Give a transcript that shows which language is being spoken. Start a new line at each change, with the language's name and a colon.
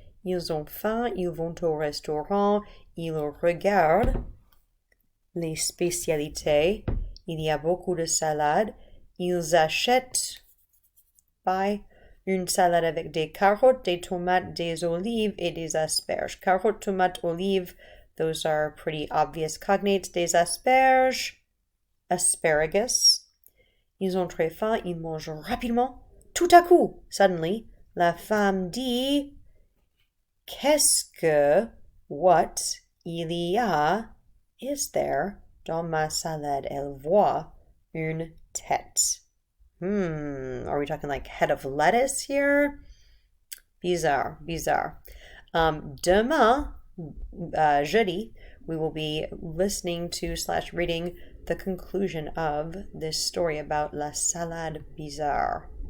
French: Ils ont faim, ils vont au restaurant, ils regardent les spécialités. Il y a beaucoup de salades. Ils achètent une salade avec des carottes, des tomates, des olives, et des asperges. Carottes, tomates, olives, those are pretty obvious cognates. Des asperges, asparagus. Ils ont très faim, ils mangent rapidement. Tout à coup, suddenly, la femme dit, qu'est-ce que, what, il y a,
English: is there,
French: dans ma salade? Elle voit une tête.
English: Are we talking like head of lettuce here?
French: Bizarre, bizarre. Demain, jeudi,
English: we will be listening to / reading the conclusion of this story about
French: la salade bizarre.